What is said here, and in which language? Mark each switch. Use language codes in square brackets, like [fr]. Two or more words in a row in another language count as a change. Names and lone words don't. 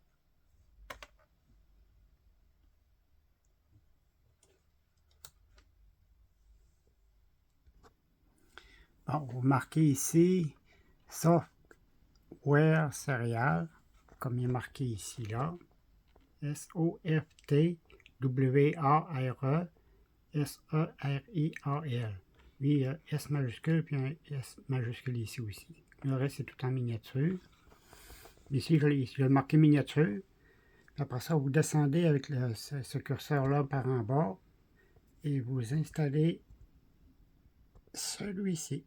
[fr] Bon, vous marquez ici Software Serial, comme il est marqué ici, là. S-O-F-T-W-A-R-E S-E-R-I-A-L. Lui, il y a S majuscule puis un S majuscule ici aussi. Le reste, c'est tout en miniature. Ici, je l'ai marqué miniature. Après ça, vous descendez avec ce curseur-là par en bas et vous installez celui-ci.